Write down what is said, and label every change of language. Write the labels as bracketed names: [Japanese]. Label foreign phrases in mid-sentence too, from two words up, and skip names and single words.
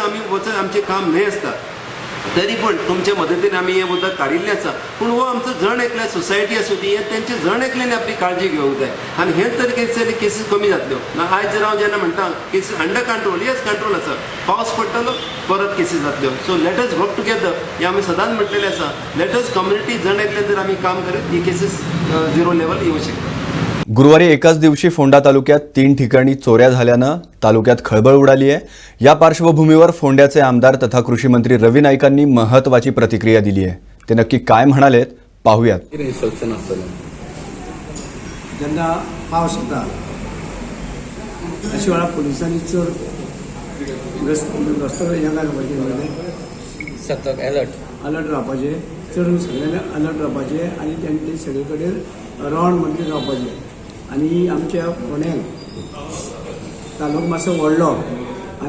[Konkani] आमी वचत आमचें काम न्हय आसता तरी पण तुमच्या मदतीन आमी हें उदक काडिल्लें आसा पूण हो आमचो जण एकल्या सोसायटी आसूं ती तेंचे जण एकल्यान आपली काळजी घेवंक जाय आनी हेच जर केसीस कमी जातल्यो आयज जर हांव जेन्ना म्हणटा केसीस [English] under control yes control [Konkani] आसा पावस पडटलो परत केसीस जातल्यो [English] so let us work together [Konkani] हे आमी सदांच म्हणलेलें आसा [English] let us community [Konkani] जण एकल्यान जर आमी काम करत ही केसीस 0 लेवल येवंक शकता [Marathi] गुरुवारी एकाच दिवशी फोंडा तालुक्यात 3 ठिकाणी चोऱ्या झाल्यानं तालुक्यात खळबळ उडाली आहे या पार्श्वभूमीवर फोंड्याचे आमदार तथा कृषी मंत्री रवी नाईकांनी महत्त्वाची प्रतिक्रिया दिली आहे ते नक्की काय म्हणालेत पाहूयात [Konkani] जेन्ना पावस येता अशा वेळा पोलिसांनी चड रस्तो हें घालपाचें सतत अलर्ट रावपाचें चड सगळ्यांनी अलर्ट रावपाचें आनी तेंचे सगळे कडेन रावंड म्हणजे रावपाचें आनी आमच्या फोंड्याक तालुको मातसो व्हडलो आनी